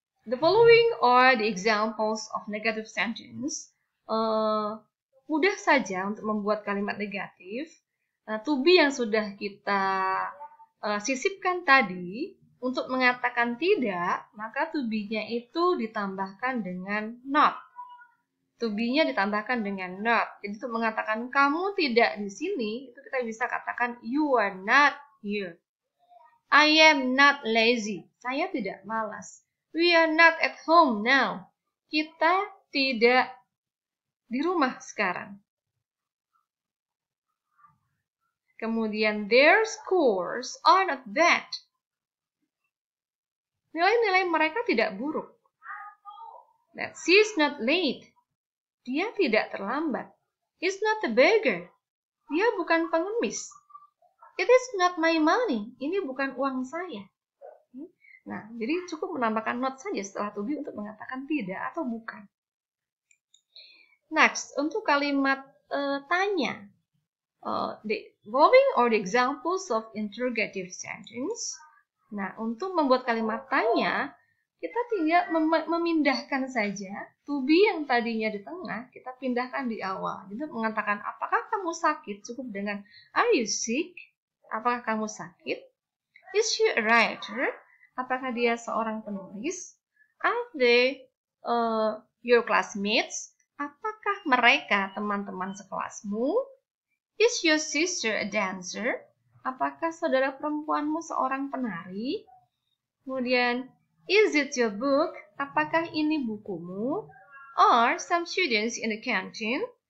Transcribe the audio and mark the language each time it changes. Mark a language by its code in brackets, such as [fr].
[en] The following are the examples of negative sentence. [id] Mudah saja untuk membuat kalimat negatif. To be yang sudah kita sisipkan tadi, untuk mengatakan tidak, maka to be-nya itu ditambahkan dengan not. To be-nya ditambahkan dengan not. Jadi untuk mengatakan kamu tidak di sini, itu kita bisa katakan [en] you are not here. I am not lazy. [id] Saya tidak malas. [en] We are not at home now. [id] Kita tidak di rumah sekarang. [en] Kemudian their scores are not bad. [id] Nilai-nilai mereka tidak buruk. [en] That she's not late. [id] Dia tidak terlambat. [en] He's not a beggar. [id] Dia bukan pengemis. [en] It is not my money. [id] Ini bukan uang saya. Nah, jadi cukup menambahkan not saja setelah to be untuk mengatakan tidak atau bukan. Next, untuk kalimat tanya. [en] The following are the examples of interrogative sentence. [id] Nah, untuk membuat kalimat tanya, kita tinggal memindahkan saja to be yang tadinya di tengah, kita pindahkan di awal. Jadi mengatakan, apakah kamu sakit? Cukup dengan, [en] are you sick? [id] Apakah kamu sakit? [en] Is she a writer? [id] Apakah dia seorang penulis? [en] Are they your classmates? [id] Apakah mereka teman-teman sekelasmu? [en] Is your sister a dancer? [id] Apakah saudara perempuanmu seorang penari? Kemudian, [en] is it your book? [id] Apakah ini bukumu? [en] Are some students in the canteen?